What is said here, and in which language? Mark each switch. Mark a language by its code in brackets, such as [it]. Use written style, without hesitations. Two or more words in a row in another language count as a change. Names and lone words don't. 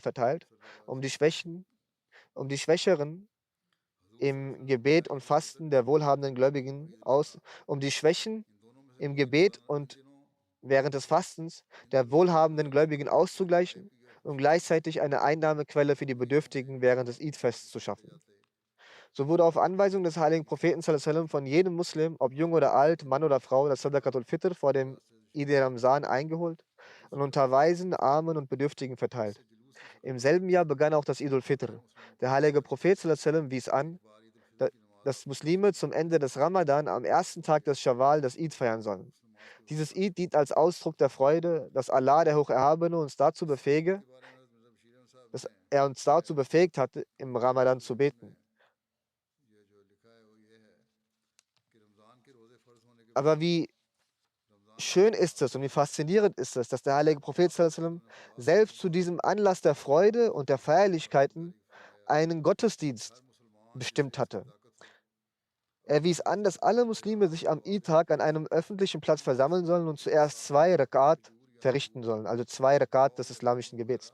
[de] verteilt, um die Schwächeren im Gebet und Fasten der wohlhabenden Gläubigen um die Schwächen im Gebet und während des Fastens der wohlhabenden Gläubigen auszugleichen und gleichzeitig eine Einnahmequelle für die Bedürftigen während des Eid-Fests zu schaffen. So wurde auf Anweisung des heiligen Propheten [ar] صلى الله عليه وسلم [de] von jedem Muslim, ob jung oder alt, Mann oder Frau, das Sadaqatul Fitr vor dem Eid Ramzan eingeholt und unter Waisen, Armen und Bedürftigen verteilt. Im selben Jahr begann auch das Eid al-Fitr. Der heilige Prophet [ar] صلى الله عليه وسلم [de] wies an, dass Muslime zum Ende des Ramadan am ersten Tag des Schawwal das Eid feiern sollen. Dieses Eid dient als Ausdruck der Freude, dass Allah, der Hocherhabene, dass er uns dazu befähigt hat, im Ramadan zu beten. Aber wie schön ist es und wie faszinierend ist es, dass der heilige Prophet [ar] صلى الله عليه وسلم [de] selbst zu diesem Anlass der Freude und der Feierlichkeiten einen Gottesdienst bestimmt hatte. Er wies an, dass alle Muslime sich am Eid-Tag an einem öffentlichen Platz versammeln sollen und zuerst 2 Rakat verrichten sollen, also 2 Rakat des islamischen Gebets.